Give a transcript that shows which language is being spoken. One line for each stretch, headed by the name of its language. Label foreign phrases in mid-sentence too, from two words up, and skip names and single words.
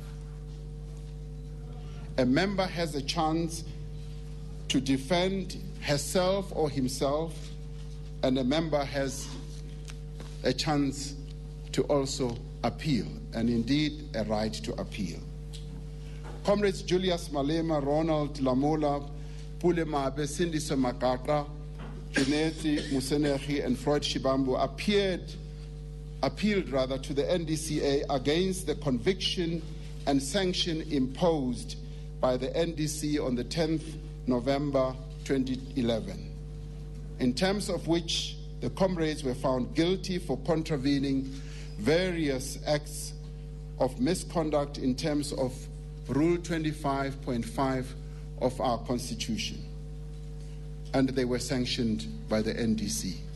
English: A member has a chance to defend herself or himself, and a member has a chance to also appeal, and indeed a right to appeal. Comrades Julius Malema, Ronald Lamola, Pule Mabe, Sindiso Makaka, Kineti Musenehi, and Freud Shibambu appealed to the NDCA against the conviction and sanction imposed by the NDC on the 10th November 2011, in terms of which the comrades were found guilty for contravening various acts of misconduct in terms of Rule 25.5 of our Constitution, and they were sanctioned by the NDC.